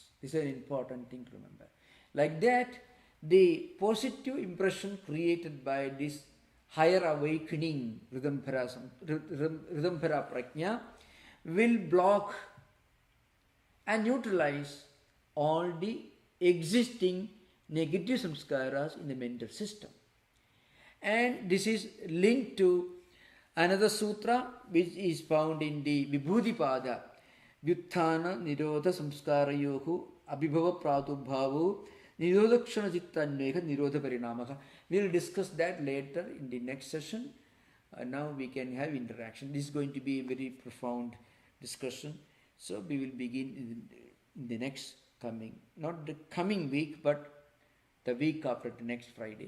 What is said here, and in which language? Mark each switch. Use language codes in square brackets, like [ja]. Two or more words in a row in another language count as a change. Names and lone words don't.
[en] This is an important thing to remember. Like that, the positive impression created by this higher awakening [sa] Ridambhara prajna [en] will block and neutralize all the existing negative samskaras in the mental system. And this is linked to another sutra which is found in the Vibhudipada, [sa] Vyutthana Nirodha Samskarayohu Abhibhava Pratubhavu Nirodhakshana Chittanveka Nirodha Parinamaka. [en] We will discuss that later in the next session. Now we can have interaction. This is going to be a very profound discussion. So we will begin in the next coming, not the coming week, but the week after the next Friday.